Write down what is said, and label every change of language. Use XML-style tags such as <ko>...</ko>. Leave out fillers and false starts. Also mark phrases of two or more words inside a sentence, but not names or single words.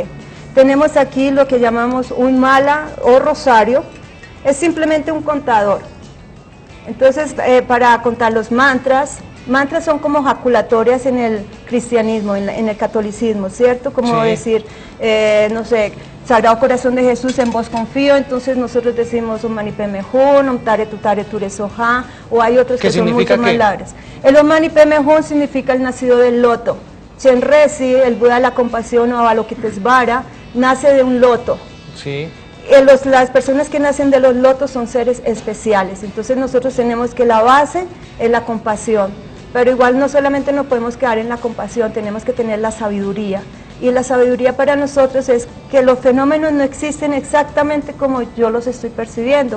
<es>Tenemos aquí lo que llamamos un mala o rosario, es simplemente un contador. Entonces, para contar los mantras son como jaculatorias en el cristianismo, en el catolicismo, ¿cierto? Como decir, no sé, Sagrado Corazón de Jesús, en vos confío, entonces nosotros decimos</es> <sa>Om Mani Padme Hum, Om Tare Tutare Ture Soha,</sa> <es>o hay otros que son mucho más largas. El</es> <sa>Om Mani Padme Hum</sa> <es>significa el nacido del loto. Chenrezig, el Buda de la compasión, o Avalokitesvara, nace de un loto. Sí. Las personas que nacen de los lotos son seres especiales, entonces nosotros tenemos que la base es la compasión, pero igual no solamente nos podemos quedar en la compasión, tenemos que tener la sabiduría, y la sabiduría para nosotros es que los fenómenos no existen exactamente como yo los estoy percibiendo.</es>